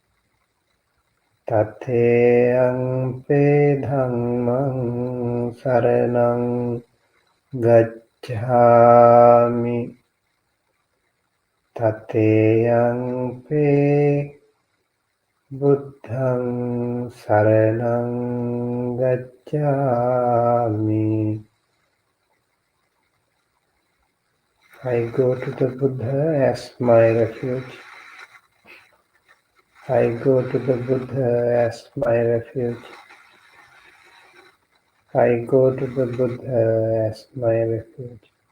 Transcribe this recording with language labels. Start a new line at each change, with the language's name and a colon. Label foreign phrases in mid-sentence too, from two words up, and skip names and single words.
Pali: Tatiyang pe Dhammang saranang gacchami. Tateyang pe Buddhang saranang gacchami.
English: I go to the Buddha as my refuge. I go to the Buddha as my refuge. I go to the Buddha as my refuge.